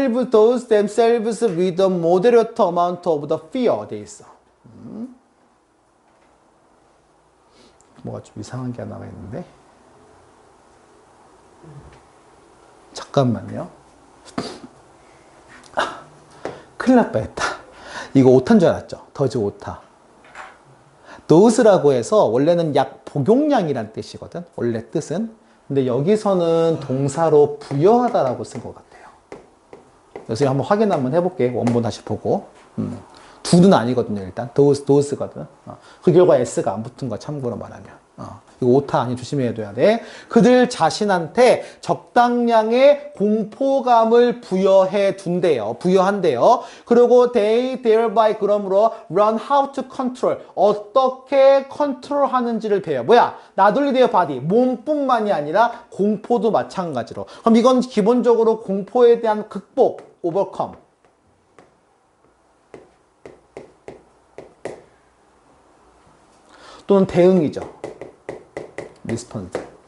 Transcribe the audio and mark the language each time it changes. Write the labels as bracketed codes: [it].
[en] those themselves with a moderate amount of the fear [ko] 돼 있어. 뭐가 좀 이상한 게 하나가 있는데 잠깐만요. 큰일 날 뻔했다. 이거 오타인 줄 알았죠? 더즈 오타. dose라고 해서 원래는 약 복용량이란 뜻이거든. 원래 뜻은. 근데 여기서는 동사로 부여하다라고 쓴 것 같아요. 그래서 한번 확인 한번 해볼게. 원본 다시 보고. do는 아니거든요. 일단 dose거든. 그 결과 s가 안 붙은 거 참고로 말하면. 이거 오타 아니 조심해야 돼. 그들 자신한테 적당량의 공포감을 부여한대요. 그리고 [en] they thereby [ko] 그러므로 [en] learn how to control [ko] 어떻게 컨트롤하는지를 배워. 뭐야? [en] not only their body [ko] 몸뿐만이 아니라 공포도 마찬가지로. 그럼 이건 기본적으로 공포에 대한 극복, overcome. 또는 대응이죠. 리스폰드.